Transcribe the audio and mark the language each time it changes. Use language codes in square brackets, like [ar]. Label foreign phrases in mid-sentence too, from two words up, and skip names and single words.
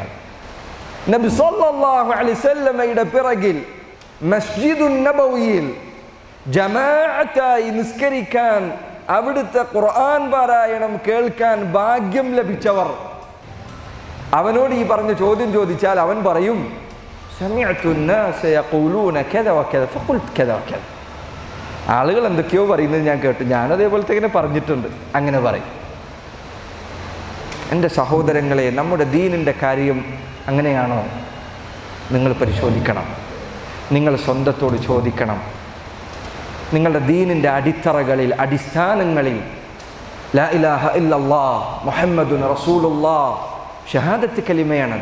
[ml] നബി സല്ലല്ലാഹു അലൈഹി വസല്ലമയുടെ പിറകിൽ മസ്ജിദുൻ നബവിയിൽ ജമാഅത്തായി നിസ്കരിക്കാൻ, അവിടുത്തെ ഖുർആൻ പാരായണം കേൾക്കാൻ ഭാഗ്യം ലഭിച്ചവർ, അവനോട് ഈ പറഞ്ഞ ചോദ്യം ചോദിച്ചാൽ അവൻ പറയും, [ar] سمعت الناس يقولون كذا وكذا فقلت كذا وكذا, [ml] ആളുകൾ എന്തൊക്കെയോ പറയുന്നത് ഞാൻ കേട്ടു, ഞാനതേപോലത്തെ ഇങ്ങനെ പറഞ്ഞിട്ടുണ്ട്, അങ്ങനെ പറയും. എൻ്റെ സഹോദരങ്ങളെ, നമ്മുടെ ദീനിൻ്റെ കാര്യം അങ്ങനെയാണോ? നിങ്ങൾ പരിശോധിക്കണം. നിങ്ങൾ സ്വന്തത്തോട് ചോദിക്കണം. നിങ്ങളുടെ ദീനിൻ്റെ അടിത്തറകളിൽ, അടിസ്ഥാനങ്ങളിൽ [ar] لا إله إلا الله محمد رسول الله [ml] ഷഹാദത്ത് കലിമയാണ്.